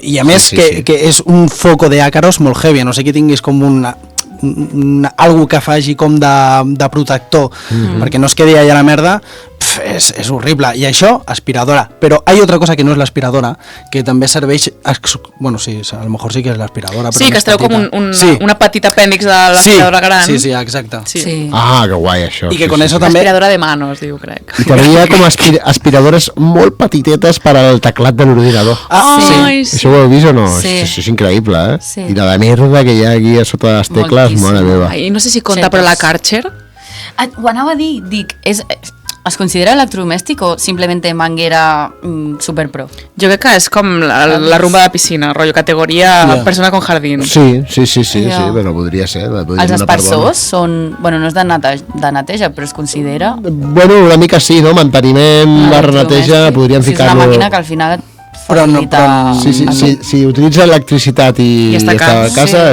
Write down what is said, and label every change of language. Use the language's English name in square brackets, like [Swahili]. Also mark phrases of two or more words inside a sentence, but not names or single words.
[Catalan] I a més que és un foco d'àcaros molt heavy, a no sé que tinguis com algo que faci com de protector perquè no es quedi allà la merda, és horrible. I això, aspiradora. Però hi ha [Spanish] otra cosa [Catalan] que no és l'aspiradora, que també serveix... Bueno, sí, [Spanish] a lo mejor [Catalan] sí que és l'aspiradora. Sí, que es treu com una petita apèndix de l'aspiradora gran. Sí, exacte. Sí. Ah, que guai, això. I que [Spanish] con eso [Catalan] també... [Spanish] Aspiradora de manos, [Catalan] diu, crec. I també hi ha com aspiradores molt petitetes per al teclat de l'ordinador. Ai, Sí. Això ho heu vist o no? Sí. Això és increïble, eh? Sí. I la de merda que hi ha aquí a sota de les tecles, Moltíssim. mare meva. Ai, no sé si compta, però la Karcher... Ho anava a dir, dic, es considera electrodomèstic o [Spanish] simplemente manguera superpro? [Catalan] Jo crec que és com la rumba de piscina, rotllo categoria persona [Spanish] con jardín. [Catalan] Sí, Ja. però podria ser. Els aspersors són... Bueno, no és de neteja, però es considera... Bueno, una mica sí, no? Manteniment, barra neteja, podríem Sí, ficar-lo... és una màquina que al final et facilita... Si utilitza electricitat i està està a casa,